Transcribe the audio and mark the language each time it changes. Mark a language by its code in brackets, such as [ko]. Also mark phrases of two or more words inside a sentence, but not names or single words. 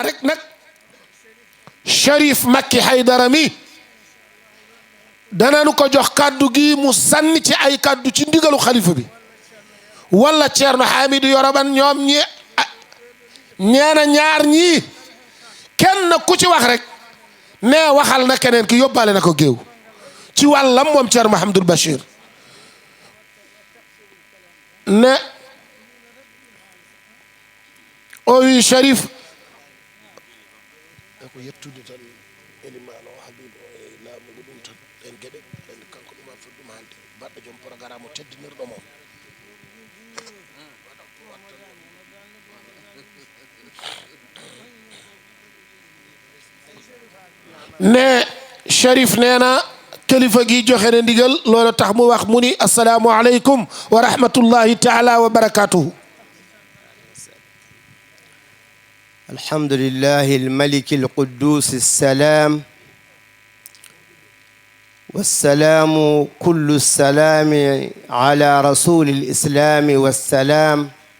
[wo] rek nag Cherif Makki Haydara mi danañu ko jox kàddu gi mu sànni ci ay kàddu ci ndigalu xalifa bi wala Ceerno Hamidou Yoroban ñoom ñeena ñaar ñii kenn ku ci wax rek nee waxal na keneen ki yóbbaale na ko géew ci wàllam moom Ceerno Mahamadul Bachir [ff] ne o wi Cherif ko yettude tan elimano habibo e laamugo ɗum tan en gueɗe en kanko ɗum an fof ɗum hande baɗɗo joom programme o teddinirɗo moom [wo] ne Cherif nee na kilifa gi joxe na ndigal loolu tax mu wax mu ni [ar] السلام عليكم ورحمة الله تعالى وبركاته الحمد لله الملك القدوس السلام والسلام كل السلام على رسول الإسلام والسلام